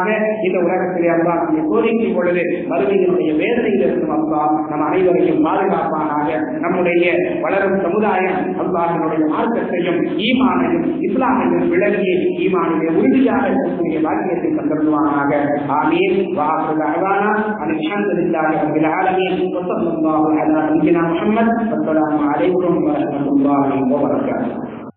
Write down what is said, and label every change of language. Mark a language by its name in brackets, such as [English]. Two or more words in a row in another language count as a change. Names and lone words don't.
[Tamil] இந்த உலகத்திலே அல்லாஹ் நம்மை சோதிக்கும் பொழுது மறுமையினுடைய வேதனையிலிருந்தும் அல்லாஹ் நம் அனைவரையும் பாதுகாப்பானாக. நம்முடைய வளரும் சமுதாயம் அல்லாஹ்வினுடைய மார்க்கத்தையும் ஈமானையும் இஸ்லாமையும் விளங்கி ஈமானிலே உறுதியாக இருக்கக்கூடிய பாக்கியத்தை தந்தருவானாக. ஆமீன். [Arabic] وآخر دعوانا أن الحمد لله رب العالمين وصلى الله على نبينا محمد. والسلام عليكم ورحمة الله وبركاته.